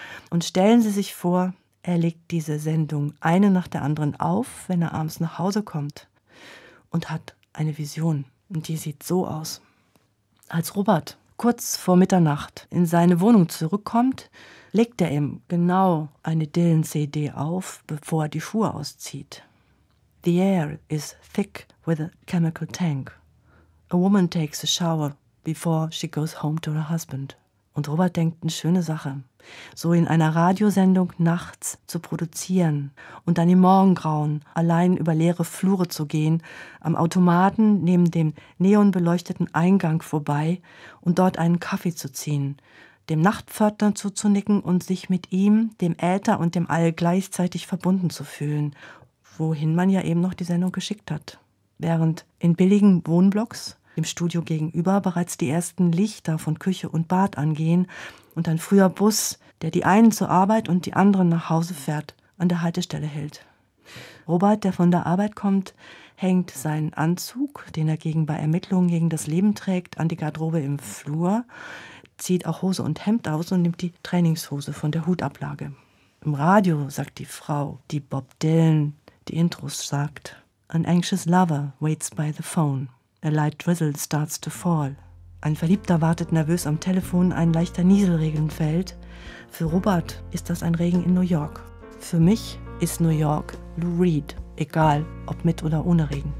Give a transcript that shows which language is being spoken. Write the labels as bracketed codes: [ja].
[de] Und stellen Sie sich vor, er legt diese Sendung eine nach der anderen auf, wenn er abends nach Hause kommt und hat eine Vision. Und die sieht so aus. Als Robert kurz vor Mitternacht in seine Wohnung zurückkommt, legt er ihm genau eine Dylan-CD auf, bevor er die Schuhe auszieht. [en] The air is thick with a chemical tank. A woman takes a shower before she goes home to her husband. [de] Und Robert denkt, eine schöne Sache, so in einer Radiosendung nachts zu produzieren und dann im Morgengrauen allein über leere Flure zu gehen, am Automaten neben dem neonbeleuchteten Eingang vorbei und dort einen Kaffee zu ziehen, dem Nachtpförtner zuzunicken und sich mit ihm, dem Äther und dem All gleichzeitig verbunden zu fühlen, wohin man ja eben noch die Sendung geschickt hat. Während in billigen Wohnblocks im Studio gegenüber bereits die ersten Lichter von Küche und Bad angehen und ein früher Bus, der die einen zur Arbeit und die anderen nach Hause fährt, an der Haltestelle hält. Robert, der von der Arbeit kommt, hängt seinen Anzug, den er gegen bei Ermittlungen gegen das Leben trägt, an die Garderobe im Flur, zieht auch Hose und Hemd aus und nimmt die Trainingshose von der Hutablage. Im Radio sagt die Frau, die Bob Dylan die Intros sagt, [en] "An anxious lover waits by the phone. A light drizzle starts to fall." [de] Ein Verliebter wartet nervös am Telefon, ein leichter Nieselregen fällt. Für Robert ist das ein Regen in New York. Für mich ist New York Lou Reed, egal ob mit oder ohne Regen.